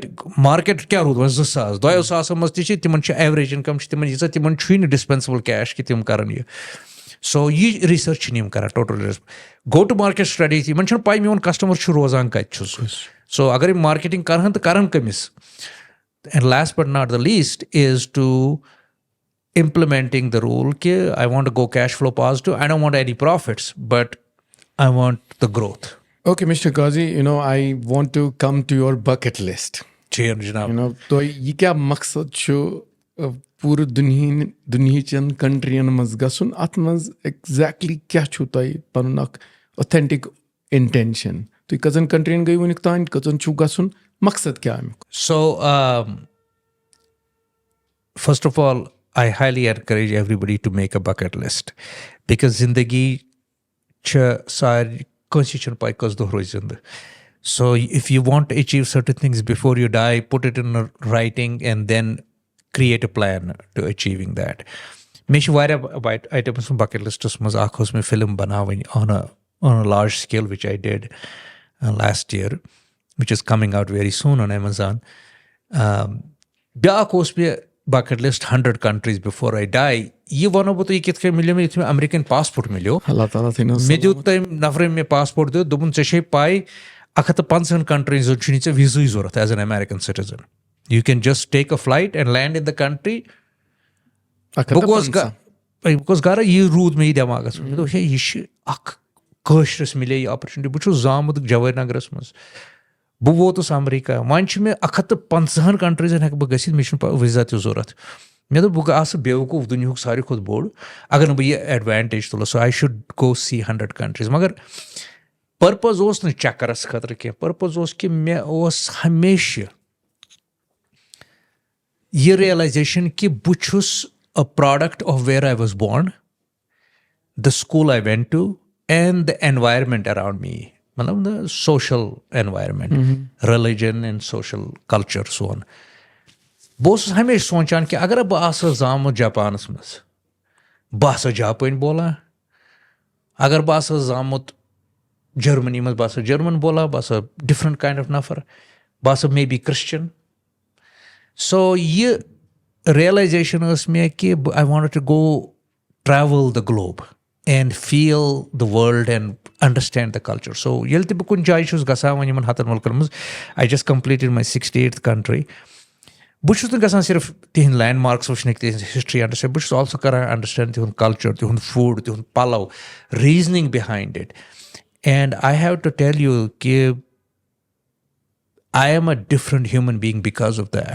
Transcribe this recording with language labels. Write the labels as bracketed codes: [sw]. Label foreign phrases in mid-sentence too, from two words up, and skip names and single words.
[ks] مارکیٹ کیٛاہ روٗد وۄنۍ 2,000 2,000 منٛز تہِ چھِ تِمن چھِ [en] average income [ks] چھِ تِمن ییٖژاہ تِمن چھُے نہٕ [en] disposable cash [ks] کہِ تِم کرن یہِ. سو یہِ رِسٲرٕچ چھِنہٕ یِم کران [en] total go to market strategy [ks] یِمن چھنہٕ پاے میون کسٹمر چھُ روزان کتہِ چھُس. سو اگر یِم مارکیٹنگ کرہن تہٕ کرن کٔمِس. [en] and last but not the least is to implementing the rule کہ I want to go cash flow positive. I don't want any profits, but I want the growth. Okay, Mr. Qazi, I want to come to your bucket list. [ks] جناب. تو یہ کیا مقصد چھُ پوٗرٕ دُنہِچٮ۪ن کنٹرین منٛز گژھُن اتھ منٛز ایگزیکٹلی کیٛاہ چھُو تۄہہِ پنُن اکھ [en] authentic intention [ks] تُہۍ کٔژن کنٹرین گٔیو وُنیُک تانۍ کٔژن چھُو گژھُن مقصد کیٛاہ امیُک. [en] So first of all I highly encourage everybody to make a bucket list because [ks] زندگی چھِ سارِ کٲنٛسہِ چھُنہٕ پاے کٔژ دۄہ روزِ زِندٕ. [en] So if you want to achieve certain things before you die, put it in writing and then create a plan to achieving that. [ks] مےٚ چھِ واریاہ [en] items bucket lists [ks] منٛز اکھ ٲس مےٚ فِلم بناوٕنۍ [en] on a large scale which I did last year which is coming out very soon on Amazon. [ks] بیٛاکھ اوس مےٚ [en] bucket list 100 countries before I die. [ks] یہِ وَنو بہٕ تۄہہِ کِتھ کٔنۍ مِلیو مےٚ یُتھُے مےٚ امریکن پاسپورٹ مِلیو مےٚ دیُت تٔمۍ نفرن مےٚ پاسپورٹ دیُت دوٚپُن ژےٚ چھے پاے 150 countries چھُنہٕ ژےٚ وِزٕے ضوٚرتھ [en] as an American citizen. You can just take a flight and land in the country. [ks] بہٕ گوٚوُس گرٕ یہِ روٗد مےٚ یہِ دٮ۪ماغس منٛز مےٚ دوٚپ ہے یہِ چھِ اکھ کٲشرِس مِلے یہِ اپرچُنٹی. بہٕ چھُس زامُت جوٲہر نگرس منٛز بہٕ ووتُس امریکہ وۄنۍ چھِ مےٚ 150 countries ہٮ۪کہٕ بہٕ گٔژھِتھ مےٚ چھُنہٕ وِزا تہِ ضوٚرتھ. مےٚ دوٚپ بہٕ آسہٕ بیوقوٗف دُنیاہُک ساروی کھۄتہٕ بوٚڑ اگر نہٕ بہٕ یہِ ایڈوانٹیج تُلہٕ [en] so I should go see 100 countries. [ks] مگر پٔرپَز اوس نہٕ چَکرَس خٲطرٕ کینٛہہ. پٔرپَز اوس کہِ مےٚ اوس ہمیشہِ یہِ رِیَلایزیشَن کہِ بہٕ چھُس [en] a product of where I was born, the school I went to, and the environment around me. مطلب the social environment, religion and social culture, so on. [ks] بہٕ اوسُس ہمیشہِ سونٛچان کہِ اگر بہٕ آسہٕ زامُت جاپانَس منٛز بہٕ آسہٕ جاپٲنۍ بولان, اگر بہٕ آسہٕ زامُت جٔرمٔنی منٛز بہٕ آسہٕ جٔرمَن بولان, بہٕ آسہٕ [en] different kind of [ks] نفر, بہٕ آسہٕ [en] may be [ks] کرٛسچَن. سو یہِ رِیَلایزیشَن ٲس مےٚ کہِ [en] I wanted to go travel the globe and feel the world and understand the culture. [ks] So ییٚلہِ تہِ بہٕ کُنہِ جایہِ چھُس گژھان وۄنۍ یِمَن 100 مُلکَن منٛز, [en] I just completed my 68th country. [ks] بہٕ چھُس نہٕ گژھان صرف تِہِنٛدۍ لینٛڈ مارکٕس وٕچھنٕکۍ, تِہِنٛز [en] history understand, [ks] بہٕ چھُس آلسو کَران اَنڈَرسٹینٛڈ تِہُنٛد کَلچَر, تِہُنٛد فُڈ, تِہُنٛد پَلو, [en] reasoning behind it. and I have to tell you کہِ I am a different human being because of that.